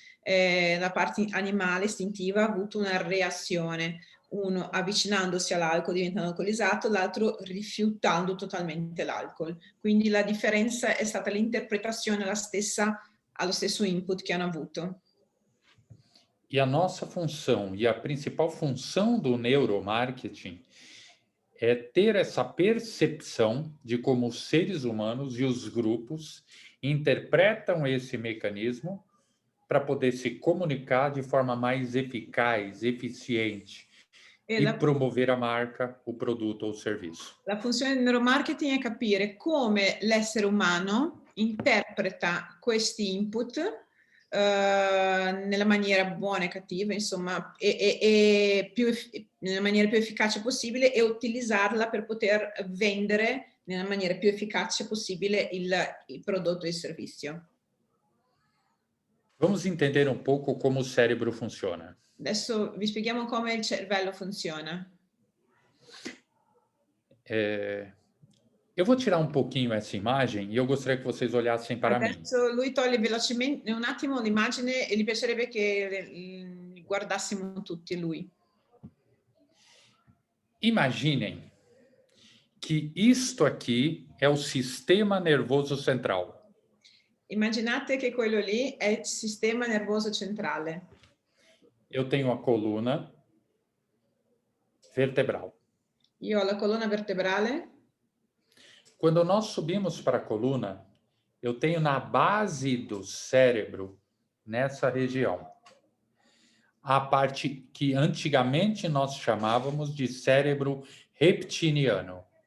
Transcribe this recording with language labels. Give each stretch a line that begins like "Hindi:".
Italian: La parte animale istintiva ha avuto una reazione, uno avvicinandosi all'alcol diventando alcolizzato, l'altro rifiutando totalmente l'alcol. Quindi la differenza è stata l'interpretazione la stessa allo stesso input che hanno avuto.
Portuguese: E a nossa função, e a principal função do neuromarketing é ter essa percepção de como os seres humanos e os grupos interpretam esse mecanismo para poder se comunicar de forma mais eficaz, eficiente e promover a marca, o produto ou o serviço.
Italian: La funzione del neuromarketing è capire come l'essere umano interpreta questi input nella maniera buona e cattiva, insomma, nella maniera più efficace possibile e utilizzarla per poter vendere nella maniera più efficace possibile il prodotto e il servizio.
Portuguese: Vamos entender um pouco como o cérebro funciona.
Italian: Adesso vi spieghiamo come il cervello funziona.
Portuguese: Eu vou tirar um pouquinho essa imagem e eu gostaria que vocês olhassem para mim.
Italian: Adesso lui toglie velocemente un attimo l'immagine e gli piacerebbe che guardassimo tutti lui.
Portuguese: Imaginem que isto aqui é o sistema nervoso central.
Italian: Immaginate che quello lì è il sistema nervoso centrale.
Portuguese: Eu tenho a coluna vertebral.
Italian: Io ho la colonna vertebrale.
Portuguese: Quando nós subimos para a coluna, eu tenho na base do cérebro, nessa região, a parte que antigamente nós chamávamos de cérebro reptiliano.